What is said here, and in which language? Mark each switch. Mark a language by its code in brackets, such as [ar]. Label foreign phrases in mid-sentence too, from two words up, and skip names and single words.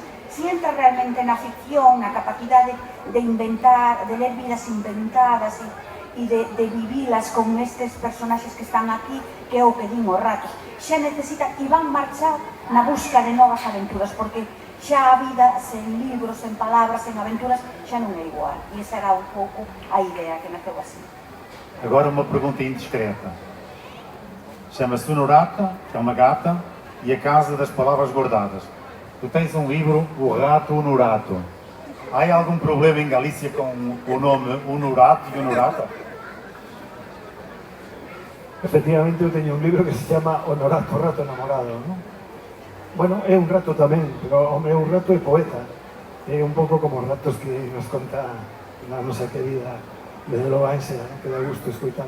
[gl] Si entras realmente na ficción, na capacidade de inventar, de ler vidas inventadas e de vivilas con estes personaxes que están aquí, que é o que din os ratos, xa necesitan e van marchar na busca de novas aventuras, porque xa a vida sen libros, sen palabras, sen aventuras, xa non é igual. E esa era un pouco a idea que naceu así. [pt] Agora uma pergunta indiscreta. Chama-se Honorata, que é uma gata, e a Casa das Palavras Guardadas. Tu tens um livro, O Rato Honorato. Há algum problema em Galícia com o nome Honorato e Honorata? [gl] Efectivamente, eu teño un libro que se chama Honorato, Rato Enamorado, non? Bueno, é un rato tamén, pero o meu rato é poeta. É un pouco como os ratos que nos conta na nosa querida Benelo Baense, que dá gusto escoitala.